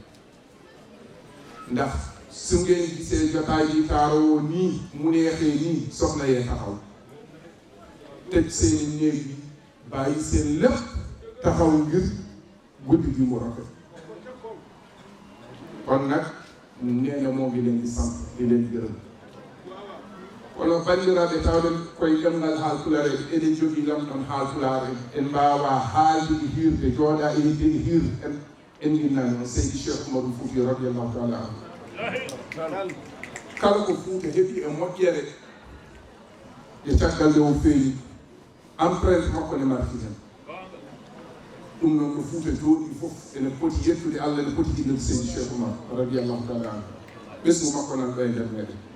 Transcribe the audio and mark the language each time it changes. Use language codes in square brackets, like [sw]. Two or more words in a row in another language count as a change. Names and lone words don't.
[wo] ndax su ngeen gisee jotaay yi taaroo nii mu neexee nii soxna yee taxaw tëj seeni néeg bi bàyyi seen lépp taxaw ngir guddi gi mu rafet kon nag nee na moo ngi leen di sant di leen gërëm kono [ff] bandiraɓe tawɗen koye ɗemngal haalpulare eɗen jogii lamɗon haalpulare en mbawa haalde e hirde jooɗa e hir en innani on seydi Cheikh Oumarou Fouti [ar] رضي الله تعالى عنه [ff] kala ko Fouta heeɓi e moƴƴere e caggal nde o feeñi empreinte makko ne marki hen ɗum noon no Fouta jooɗi fof ene poti yettude Allah ene poti ɗiɗude seydi Cheikh Oumar [ar] رضي الله تعالى عنه [ff] ɓesgu makko nan ɗo e nder meɗen